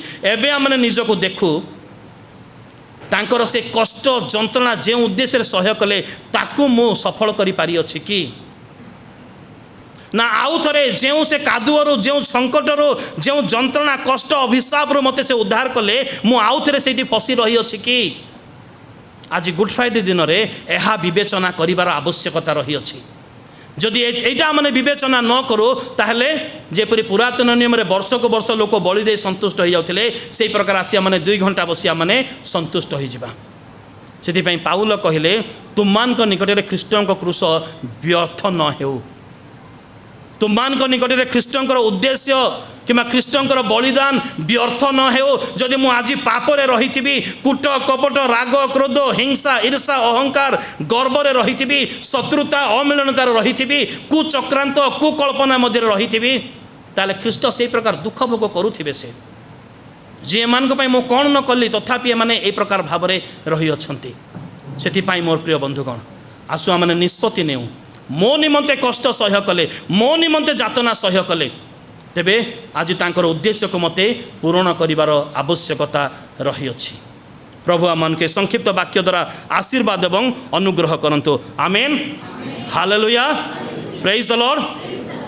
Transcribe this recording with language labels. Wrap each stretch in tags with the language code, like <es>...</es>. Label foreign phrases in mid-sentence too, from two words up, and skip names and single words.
<or>ଏବେ ଆମନେ ନିଜକୁ ଦେଖୁ ତାଙ୍କର ସେ କଷ୍ଟ ଯନ୍ତ୍ରଣା ଯେ ଉଦ୍ଦେଶ୍ୟ ସହ୍ୟ କଲେ ତାକୁ ମୁଁ ସଫଳ କରି ପାରି ଅଛି କି ନା ଆଉ ଥରେ ଯୋ ସେ କାଦୁଅରୁ ଯୋ ସଙ୍କଟରୁ ଯୋ ଯନ୍ତ୍ରଣା କଷ୍ଟ ଅଭିଶାପ ମତେ ସେ ଉଦ୍ଧାର କଲେ ମୁଁ ଆଉ ଥରେ ସେଠି ଫସି ରହି ଅଛି କି ଆଜି ଗୁଡ଼ ଫ୍ରାଇଡେ ଦିନ ରେ ଏହା ବିବେଚନା କରିବାର ଆବଶ୍ୟକତା ରହି ଅଛି। ଯଦି ଏଟା ମାନେ ବିବେଚନା ନ କରୁ ତାହାଲେ ଯେପରି ପୁରାତନ ନିୟମ ରେ ବର୍ଷ କୁ ବର୍ଷ ଲୋକ ବଳି ଦେ ସନ୍ତୁଷ୍ଟ ହୋ ଯାଉଥିଲେ ସେହି ପ୍ରକାର ଆସିୟା ମାନେ 2 ଘଣ୍ଟା ବସିୟା ମାନେ ସନ୍ତୁଷ୍ଟ ହୋ ଯିବା। ସେଥି ପାଇଁ ପାଉଲ କହିଲେ ତୁମମାନ ନିକଟ ରେ ଖ୍ରୀଷ୍ଟଙ୍କ କ୍ରୁଶ ବ୍ୟର୍ଥ ନ ହେଉ। ତୁମମାନ ନିକଟ ରେ ଖ୍ରୀଷ୍ଟଙ୍କ ଉଦ୍ଦେଶ୍ୟ କିମ୍ବା ଖ୍ରୀଷ୍ଟଙ୍କ ବଳିଦାନ ବ୍ୟର୍ଥ ନ ହେଉ। ଯଦି ମୁଁ ଆଜି ପାପରେ ରହିଥିବି କୂଟ କପଟ ରାଗ କ୍ରୋଧ ହିଂସା ଈର୍ଷା ଅହଙ୍କାର ଗର୍ବରେ ରହିଥିବି ଶତ୍ରୁତା ଅମିଳନତାରେ ରହିଥିବି କୁଚକ୍ରାନ୍ତ କୁକଳ୍ପନା ମଧ୍ୟ ରହିଥିବି ତାହାଲେ ଖ୍ରୀଷ୍ଟ ସେ ପ୍ରକାର ଦୁଃଖ ଭୋଗ କରୁଥିବେ। ସେ ଯେ ମାନ କୁ ମୁଁ କଉଣ ନ କଲି ତଥାପି ମାନେ ଏ ପ୍ରକାର ଭାବରେ ରହି ଅଛନ୍ତି। ସେଥିପାଇଁ ମୋର ପ୍ରିୟ ବନ୍ଧୁଗଣ ଆସନ୍ତୁ ଆମେ ନିଷ୍ପତ୍ତି ନେଉ ମୋ ନିମନ୍ତେ କଷ୍ଟ ସହ୍ୟ କଲେ ମୋ ନିମନ୍ତେ ଯାତନା ସହ୍ୟ କଲେ ତେବେ ଆଜି ତାଙ୍କର ଉଦ୍ଦେଶ୍ୟ କୁ ମତେ ପୂର୍ଣ୍ଣ କରିବାର ଆବଶ୍ୟକତା ରହି ଅଛି। ପ୍ରଭୁ ଆମନ କେ ସଂକ୍ଷିପ୍ତ ବାକ୍ୟ ଦ୍ୱାରା ଆଶୀର୍ବାଦ ଏବଂ ଅନୁଗ୍ରହ କରନ୍ତୁ।</or> <en>Amen hallelujah praise the Lord.</en>